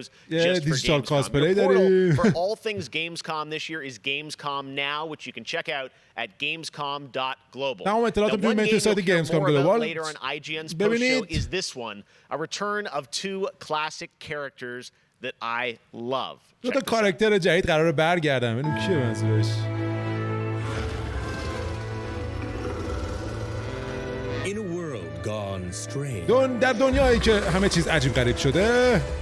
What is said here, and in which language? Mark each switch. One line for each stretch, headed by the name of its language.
Persian: یه دیجیتال کاسپلی داریم.
English: For all things Gamescom this year is Gamescom Now, which you can check out at gamescom.global.
Persian: تمام اطلاعات رو میتونید سایت Gamescom Global ببینید.
English: Is this one a return of 2 classic characters that I love.
Persian: دو تا کاراکتر جدید قراره برگردن. ببینیم کیه منظورش.
English: In a world gone strange.
Persian: در دنیایی که همه چیز عجیب غریب شده.